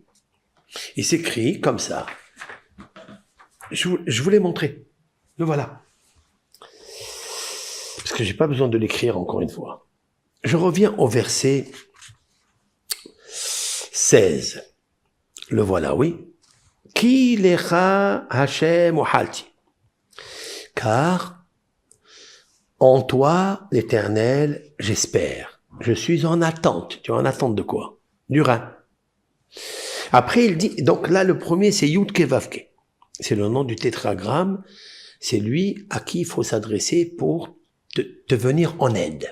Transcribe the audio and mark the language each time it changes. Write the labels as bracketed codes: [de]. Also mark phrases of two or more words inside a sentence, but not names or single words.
[fr] Il s'écrit comme ça. Je vous l'ai montré. Le voilà. Parce que j'ai pas besoin de l'écrire encore une fois. Je reviens au verset 16. Le voilà, oui. [he] כי לך השם הוחלתי. [fr] Car en toi, l'Éternel, j'espère. Je suis en attente. Tu es en attente de quoi? Du rein. Après, il dit, donc là, le premier, c'est [he] יוד-קי ואו-קי. [fr] C'est le nom du tétragramme. C'est lui à qui il faut s'adresser pour te venir en aide.